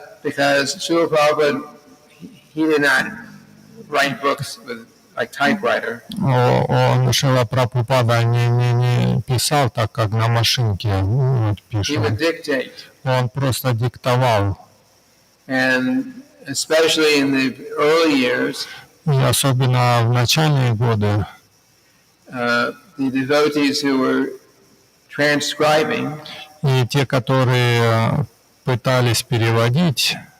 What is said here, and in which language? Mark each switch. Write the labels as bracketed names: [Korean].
[English] Because Srila Prabhupada, he did not write books with like typewriter. [Russian] Он, Шрила Прабхупада, не писал так, как на машинке [English] He would dictate. [Russian] Он просто диктовал. [English] And especially in the early years, [Russian] И особенно в начальные годы, [English] the devotees who were transcribing, [Russian] и те, которые пытались переводить,